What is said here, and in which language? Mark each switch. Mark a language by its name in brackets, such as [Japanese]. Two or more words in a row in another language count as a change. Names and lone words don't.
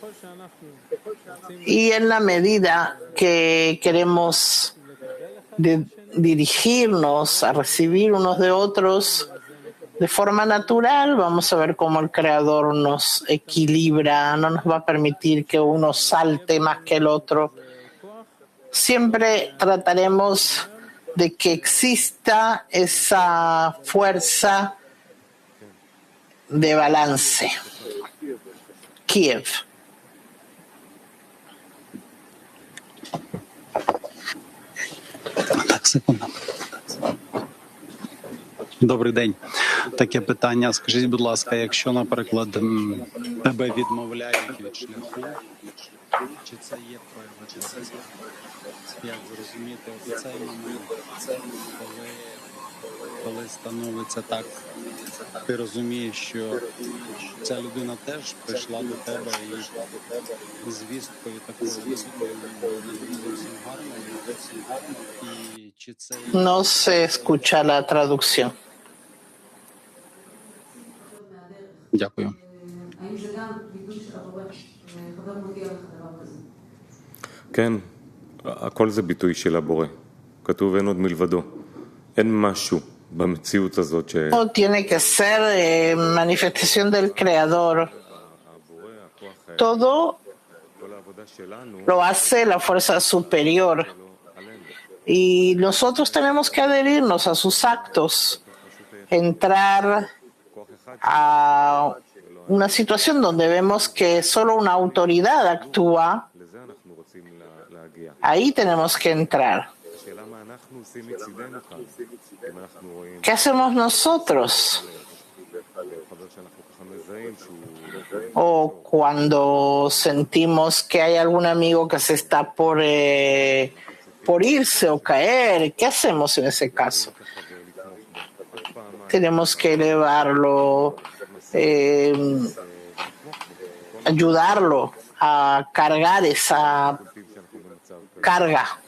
[Spanish] Y en la medida que queremos dirigirnos a recibir unos de otros de forma natural, vamos a ver cómo el Creador nos equilibra, no nos va a permitir que uno salte más que el otro. Siempre trataremos de que exista esa fuerza de balance. [Ukrainian] Kiev. Так, секунду. Добрий день. Таке питання. Скажіть, будь ласка, якщо, наприклад, тебе відмовляють від шляху, чи це є прояви творця? Як зрозуміти цей момент, коли становиться так, ти розумієш, що ця людина теж прийшла до тебе і звісткою такою зовсім гарною, і чи це [Spanish] No se escucha la traducción. [Ukrainian] Дякую. [Hebrew] האם זה גם ביטוי של הבורא, חבר מודיע לך דבר כזה? כן, הכל זה ביטוי של הבורא. כתוב אין עוד מלבדו. אין משהו במציאות הזאת [Spanish] No tiene que ser manifestación del Creador. Todo [Hebrew] כל העבודה שלנו [Spanish] lo hace la fuerza superior. Y nosotros tenemos que adherirnos a sus actos, entrar a una situación donde vemos que solo una autoridad actúa, [Hebrew] לזה אנחנו רוצים להגיע. [Spanish] ahí tenemos que entrar. [Hebrew] השאלה מה אנחנו עושים מצידנו כאן. אם אנחנו רואים [Spanish] ¿Qué hacemos nosotros? [Hebrew] חבר שאנחנו ככה מזהים שהוא [Spanish] O cuando sentimos que hay algún amigo que se está por irse o caer, ¿qué hacemos en ese caso? Tenemos que elevarlo, ayudarlo a cargar esa carga.